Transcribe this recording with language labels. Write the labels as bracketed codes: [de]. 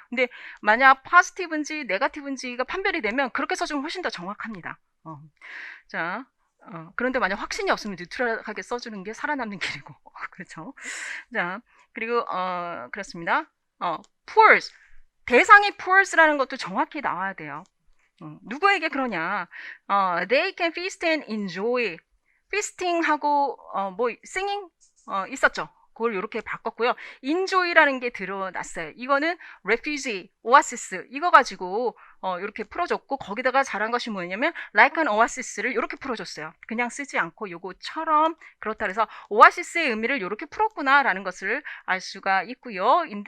[ko] 근데 만약 positive인지 negative인지가 판별이 되면 그렇게 써주면 훨씬 더 정확합니다. 자. 그런데 만약 확신이 없으면 뉴트럴하게 써주는 게 살아남는 길이고 그렇죠. 자, 그리고 그렇습니다. poors 대상이 poors라는 것도 정확히 나와야 돼요. 누구에게 그러냐? [en] They can feast and enjoy. [ko] feasting하고 뭐 singing 있었죠. 그걸 이렇게 바꿨고요. enjoy라는 게 드러났어요. 이거는 refugee, oasis 이거 가지고 이렇게 풀어줬고 거기다가 잘한 것이 뭐냐면 [en] like an oasis [ko] 를 이렇게 풀어줬어요. 그냥 쓰지 않고 요거처럼 그렇다 그래서 oasis의 의미를 이렇게 풀었구나라는 것을 알 수가 있고요.